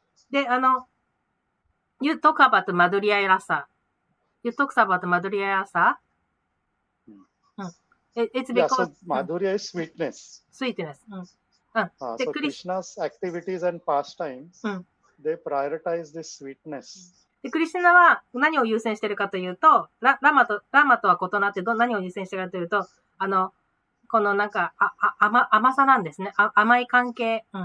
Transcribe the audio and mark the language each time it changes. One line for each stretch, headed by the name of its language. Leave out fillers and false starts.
English: で、you talk about マドリアラサ。 You talk about マドリアラサ？It's because Madhurya is sweetness. Sweetness. So Krishna's activities and pastimes, they prioritize this sweetness.
Japanese: で、クリシュナは何を優先しているかというと、ラマとは異なって何を優先しているかというと、このなんか、甘さなんですね。甘い関係。